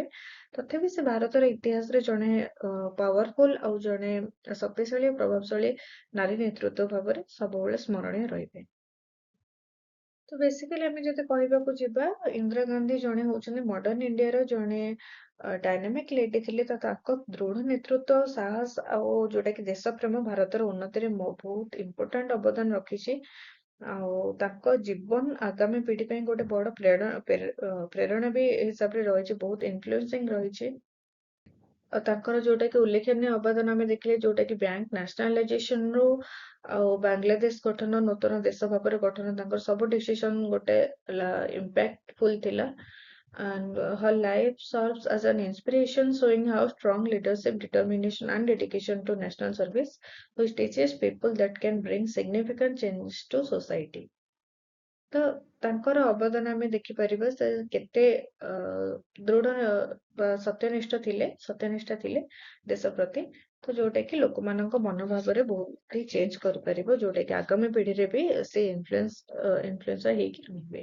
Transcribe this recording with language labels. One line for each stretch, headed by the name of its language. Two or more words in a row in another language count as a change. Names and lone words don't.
Odia: ତଥାପି ସେ ଭାରତର ଇତିହାସରେ ଜଣେ ପାୱାରଫୁଲ ଆଉ ଜଣେ ଶକ୍ତିଶାଳୀ ପ୍ରଭାବଶାଳୀ ନାରୀ ନେତୃତ୍ୱ ଭାବରେ ସବୁବେଳେ ସ୍ମରଣୀୟ ରହିବେ। ତ ବେସିକାଲି ଆମେ ଯଦି କହିବାକୁ ଯିବା, ଇନ୍ଦିରା ଗାନ୍ଧୀ ଜଣେ ହଉଛନ୍ତି ମଡର୍ଣ୍ଣ ଇଣ୍ଡିଆର ଜଣେ
English: dynamic lady
Odia: ଥିଲେ ତ ତାଙ୍କ ଦୃଢ ନେତୃତ୍ୱ ସାହସ ଆଉ ଯୋଉଟା କି ଦେଶ ପ୍ରେମ ଭାରତର ଉନ୍ନତିରେ ବହୁତ ଇମ୍ପୋର୍ଟାଣ୍ଟ ଅବଦାନ ରଖିଛି। ଆଉ ତାଙ୍କ ଜୀବନ ଆଗାମୀ ପିଢି ପାଇଁ ଗୋଟେ ବଡ ପ୍ରେରଣା ବି ଏ ହିସାବରେ ରହିଛି, ବହୁତ ଇନଫ୍ଲୁଏନ୍ସିଂ ରହିଛି। ଆଉ ତାଙ୍କର ଯୋଉଟା କି ଉଲ୍ଲେଖନୀୟ ଅବଦାନ ଆମେ ଦେଖିଲେ, ଯୋଉଟା କି
English: bank nationalization
Odia: ରୁ ଆଉ ବାଂଲାଦେଶ ଗଠନ, ନୂତନ ଦେଶ ଭାବରେ ଗଠନ, ତାଙ୍କର ସବୁ ଡିସିସନ ଗୋଟେ impactful ଥିଲା।
English: And her life serves as an inspiration, showing how strong leadership, determination, and dedication to national service, which teaches people that can bring significant change to society.
Odia: ତ ତାଙ୍କର ଅବଦାନ ଆମେ ଦେଖିପାରିବା, ସେ କେତେ ଦୃଢ ବା ସତ୍ୟନିଷ୍ଠ ଥିଲେ ଦେଶ ପ୍ରତି। ତ ଯୋଉଟା କି ଲୋକମାନଙ୍କ ମନୋଭାବରେ ବହୁତ ହି ଚେଞ୍ଜ କରିପାରିବ, ଯୋଉଟା କି ଆଗାମୀ ପିଢିରେ ବି ସେ ଇନଫ୍ଲୁଏନ୍ସର ହେଇକି ରହିବେ।